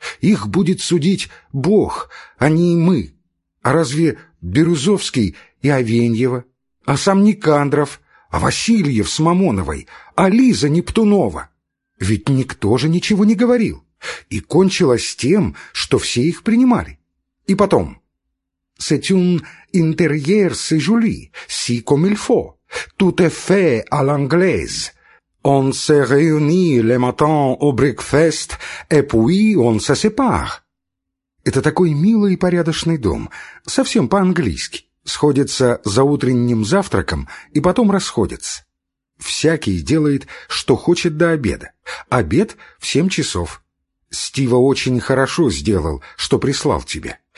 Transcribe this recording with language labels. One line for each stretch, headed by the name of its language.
Russian: Их будет судить Бог, а не мы. А разве Бирюзовский и Авеньева? А сам Никандров? А Васильев с Мамоновой, а Лиза Нептунова? Ведь никто же ничего не говорил. И кончилось тем, что все их принимали. И потом.
French: «C'est un intérieur si joli, si comme il faut, tout est fait à l'anglaise. On se réunit le matin au breakfast, et puis on se sépare».
Russian: Это такой милый и порядочный дом, совсем по-английски. Сходятся за утренним завтраком и потом расходятся. Всякий делает, что хочет до обеда. Обед в 7 часов. Стива очень хорошо сделал, что прислал тебе.